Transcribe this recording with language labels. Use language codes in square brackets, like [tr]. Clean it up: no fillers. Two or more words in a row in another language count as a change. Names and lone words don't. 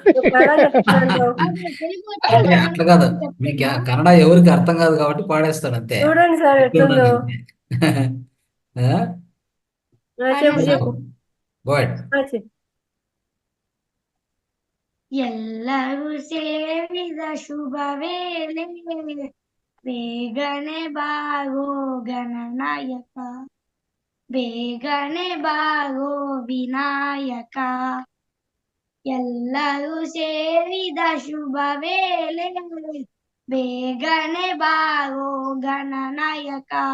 [te] అట్లా కాదు, మీకు కన్నడ ఎవరికి అర్థం కాదు కాబట్టి పాడేస్తాను అంతే. చూడండి సార్ ఎట్లుందో. చెప్పు. [kn] ಎಲ್ಲರೂ ಸೇರಿದ ಶುಭ ವೇಳೆ ಬೇಗನೆ ಬಾರೋ ಗಣನಾಯಕ ಬೇಗನೆ ಬಾರೋ ವಿನಾಯಕ ಎಲ್ಲರೂ ಸೇರಿದ ಶುಭ ವೇಳೆ ಬೇಗನೆ ಬಾರೋ ಗಣನಾಯಕ